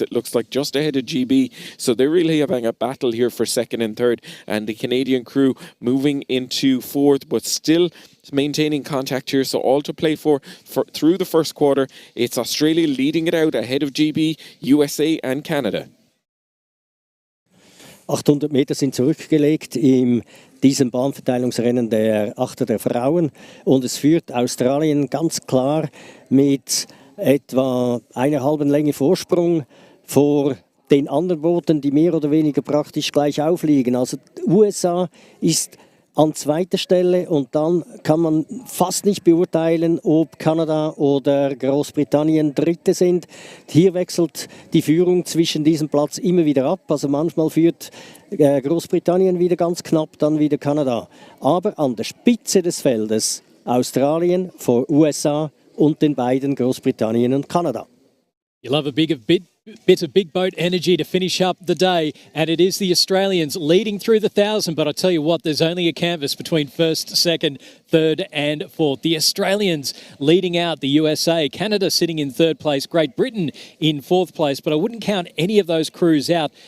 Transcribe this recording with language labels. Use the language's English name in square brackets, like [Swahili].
[English] It looks like just ahead of GB. So they're really having a battle here for second and third. And the Canadian crew moving into fourth, but still maintaining contact here. So all to play for through the first quarter. It's Australia leading it out ahead of GB, USA and Canada. [German] 800 Meter sind zurückgelegt in diesem Bahnverteilungsrennen der Achter der Frauen. Und es führt Australien ganz klar mit etwa einer halben Länge Vorsprung vor den anderen Booten, die mehr oder weniger praktisch gleich aufliegen. Also USA ist an zweiter Stelle, und dann kann man fast nicht beurteilen, ob Kanada oder Großbritannien Dritte sind. Hier wechselt die Führung zwischen diesem Platz immer wieder ab. Also manchmal führt Großbritannien wieder ganz knapp, dann wieder Kanada. Aber an der Spitze des Feldes Australien vor USA und den beiden Großbritannien und Kanada. [English] You love a bit of big boat energy to finish up the day, and it is the Australians leading through the 1,000, but I tell you what, there's only a canvas between first, second, third and fourth. The Australians leading out the USA, Canada sitting in third place, Great Britain in fourth place, but I wouldn't count any of those crews out.